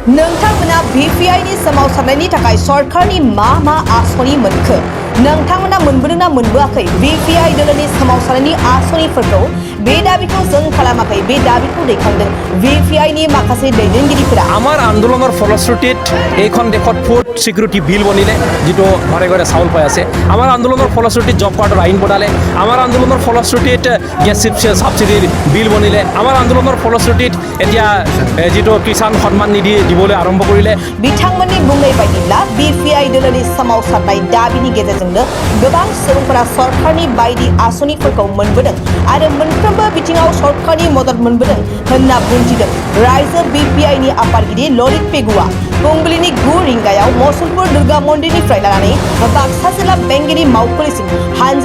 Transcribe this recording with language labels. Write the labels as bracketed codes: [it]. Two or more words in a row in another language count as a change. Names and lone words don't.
[brx] नोंथांमोना BPI नि सोमावसारनायनि थाखाय सरकारनि मा आसनि मोनखो नोंथांमोना मोनबोदोंना मोनबोआखै BPI दोलोनि सोमावसारनायनि आसनिफोरखौ बे दाबिखौ जों खालामाखै बे दाबिखौ दैखांदों BPI नि माखासे दैदेनगिरिफोरा [as] আমাৰ আন্দোলনৰ ফলশ্ৰুতিত এইখন দেশত [en] food security bill [as] বনিলে যেটো ঘৰে ঘৰে চাউল পাই আছে আমাৰ আন্দোলনৰ ফলশ্ৰুতিত [en] job card [as] আইন বনালে আমাৰ আন্দোলনৰ ফলশ্ৰুতিত [en] gas subsidy bill [as] বনিলে আমাৰ আন্দোলনৰ ফলশ্ৰুতিত এতিয়া যেটো কিষাণ সন্মান নিধি দিবলৈ আৰম্ভ কৰিলে [brx] बिथांमोननि बुंनाय बायदिब्ला BPI दोलोनि सोमावसारनाय दाबिनि गेजेरजोंनो गोबां सुबुंफोरा सरकारनि बायदि आसनिफोरखौ मोनबोदों आरो मोनफ्रोमबो बिथिङाव सरकारनि मदद मोनबोदों होनना बुंथिदों रायजो BPI नि आफादगिरि ललित पेगुआ फुंबिलिनि 9 रिंगायाव मसलपुर दुर्गा मन्दिरनिफ्राय लानानै बाक्सा जिल्ला बेंगिरि मावखुलिसिम हानजा